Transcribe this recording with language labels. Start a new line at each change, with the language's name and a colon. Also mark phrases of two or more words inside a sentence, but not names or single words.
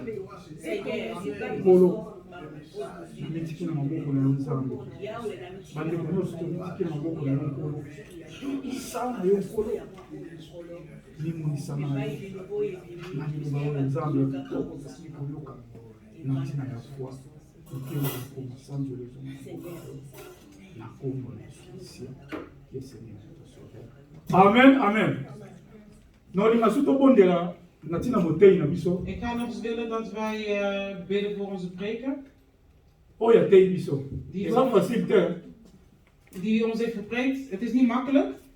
Lingala: nkolo namitiki na maboko na yo Nzambe bandeko nyonso tomitiki na maboko na yo nkolo sala na yo nkolo limonisama na yo na liloba oyo Nzambe ya kitoko tosili koyoka na ntina ya foi okende kokoma sanzolo ezonga na kombo na Yesu ye
French: Seigneur notre sauveur.
Lingala: Amen, amen. Naolinga su tobondela na ntina motei na biso
Dutch: Ik ga nog eens willen dat wij bidden voor onze preker,
Lingala: oyo atei biso eza facile te
Dutch: die ons heeft gepreekt. Het is niet makkelijk.